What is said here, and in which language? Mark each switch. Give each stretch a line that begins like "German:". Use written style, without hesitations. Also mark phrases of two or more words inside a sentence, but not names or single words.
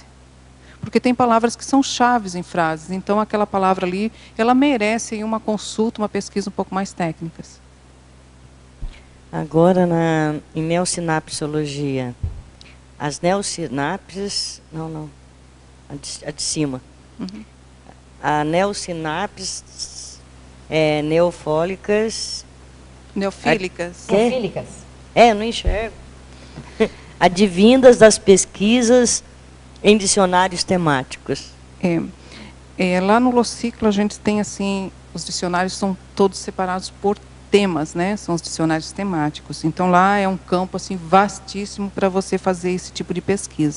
Portuguese: Porque tem palavras que são chaves em frases, então aquela palavra ali, ela merece aí uma consulta, uma pesquisa um pouco mais técnicas. Agora, em neossinapsologia, as neossinapses... Não. A de cima. Uhum. A neossinapses neofólicas... Neofílicas. Neofílicas. Não enxergo. Advindas das pesquisas em dicionários temáticos. Lá no Lociclo a gente tem assim, os dicionários são todos separados por temas, né? São os dicionários temáticos. Então lá é um campo assim vastíssimo para você fazer esse tipo de pesquisa.